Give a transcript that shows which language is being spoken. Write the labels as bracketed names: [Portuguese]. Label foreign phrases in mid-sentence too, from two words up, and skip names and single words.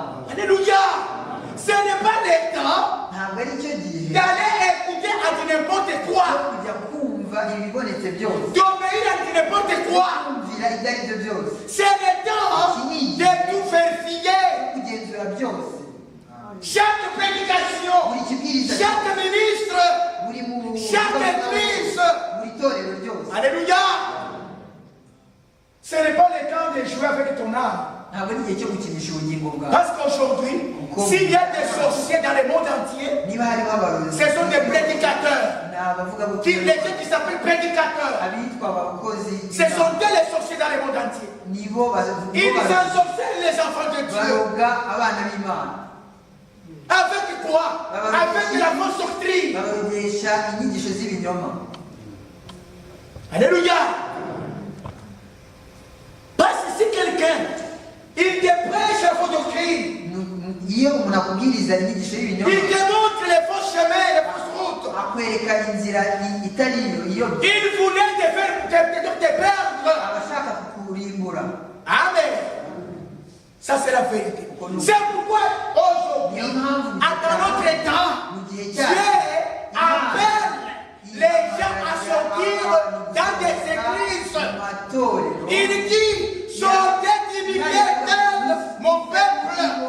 [French] Alléluia. Ce n'est pas le temps [Kinyarwanda] ntabwo ari cyo gihe [French] d'aller écouter à n'importe quoi, [Kinyarwanda] cyo kujya kumva ibibonetse byose, [French] d'obéir à n'importe quoi. [Kinyarwanda] kumvira ibyo ari byo byose, [French] C'est le temps de tout vérifier. [Kinyarwanda] kugenzura byose. [French] Chaque prédication, [Kinyarwanda] buri kibwiriza, [French] chaque ministre, [Kinyarwanda] buri mu [French] chaque église. [Kinyarwanda] buri torero ryose. [French] Alléluia. Ce n'est pas le temps de jouer avec ton âme. [Kinyarwanda] ntabwo ari igihe cyo gukinisha ubugingo bwawe. [French] Parce qu'aujourd'hui, s'il y a des sorciers dans le monde entier, [Kinyarwanda] niba hariho abarozi, [French] ce sont des prédicateurs. [Kinyarwanda] ni abavuga [French] Les gens qui s'appellent prédicateurs, [Kinyarwanda] abitwa abakozi, [French] ce sont eux les sorciers dans le monde entier. [Kinyarwanda] nibo [French] Ils ensorcellent les enfants de Dieu. [Kinyarwanda] baroga abana b'Imana. [French] Avec quoi? Avec la fausse doctrine. [Kinyarwanda] barogesha inyigisho z'ibinyoma. [French] Alléluia. Parce que si quelqu'un, il te prêche la fausse doctrine, [Kinyarwanda] iyo umuntu akubwiriza inyigisho [French] il [Kinyarwanda] y'ibinyoma, [French] te montre les faux chemins, les fausses routes. [Kinyarwanda] akwereka inzira itari iyo, [French] Il voulait te faire te perdre. [Kinyarwanda] abashaka kukurimbura. [French] Amen. Ça c'est la vérité. C'est pourquoi aujourd'hui, à notre temps, Dieu appelle les gens à sortir dans des églises. Il dit, sortez d'immédiat, mon peuple.